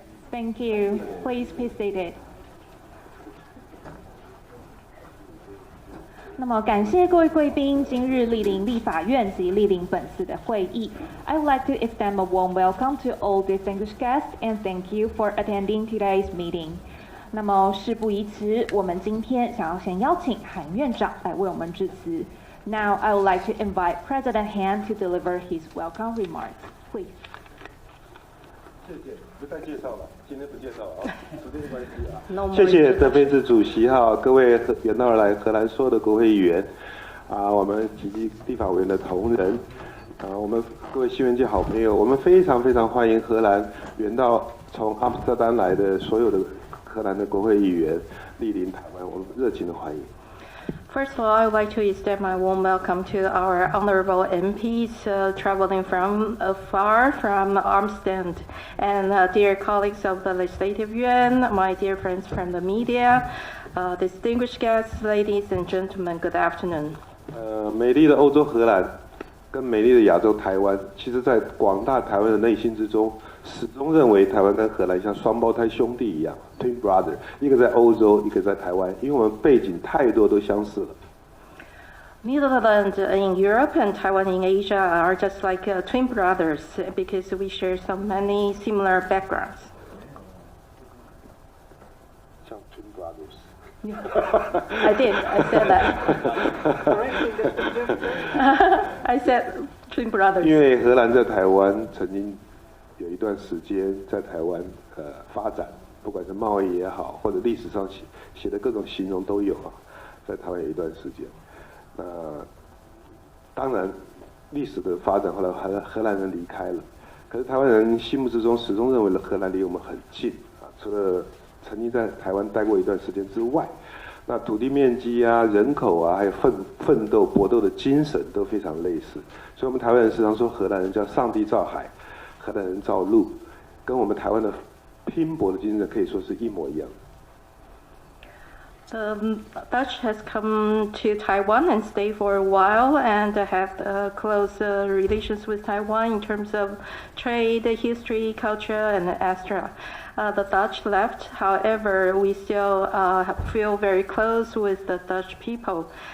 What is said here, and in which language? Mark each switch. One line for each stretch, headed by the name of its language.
English: Thank you. Please be seated.
Chinese: 那麼感謝各位貴賓今日蒞臨立法院及蒞臨本次的會議。
English: I would like to extend a warm welcome to all distinguished guests and thank you for attending today's meeting.
Chinese: 那麼事不宜遲，我們今天想要先邀請韓院長來為我們致辭。
English: Now I would like to invite President Han to deliver his welcome remarks. Please.
Chinese: 謝謝，不再介紹了，今天不介紹啊，時間的關係啊。謝謝德菲茲主席哈，各位遠道而來荷蘭所有的國會議員啊，我們以及立法委員的同仁啊，我們各位新聞界好朋友，我們非常非常歡迎荷蘭遠道從阿姆斯特丹來的所有的荷蘭的國會議員蒞臨台灣，我們熱情的歡迎。
English: First of all, I would like to extend my warm welcome to our honorable MPs traveling from afar from Amsterdam, and dear colleagues of the Legislative Yuan, my dear friends from the media, distinguished guests, ladies and gentlemen, good afternoon.
Chinese: 美麗的歐洲荷蘭跟美麗的亞洲台灣，其實在廣大台灣的內心之中，始終認為台灣跟荷蘭像雙胞胎兄弟一樣 ，
English: twin brother，
Chinese: 一個在歐洲，一個在台灣，因為我們背景太多都相似了。
English: Netherlands in Europe and Taiwan in Asia are just like twin brothers because we share so many similar backgrounds. 像 twin brothers. I did. I said that. I said twin brothers.
Chinese: 因為荷蘭在台灣曾經有一段時間在台灣發展，不管是貿易也好，或者歷史上寫的各種形容都有啊，在台灣有一段時間。當然，歷史的發展後來荷蘭人離開了，可是台灣人心目之中始終認為荷蘭離我們很近啊，除了曾經在台灣待過一段時間之外，那土地面積啊、人口啊，還有奮鬥搏鬥的精神都非常類似，所以我們台灣人時常說荷蘭人叫上帝造海，荷蘭人造陸，跟我們台灣的拼搏的精神可以說是一模一樣。
English: The Dutch has come to Taiwan and stayed for a while and have close relations with Taiwan in terms of trade, history, culture, and etc. The Dutch left, however, we still feel very close with the Dutch people.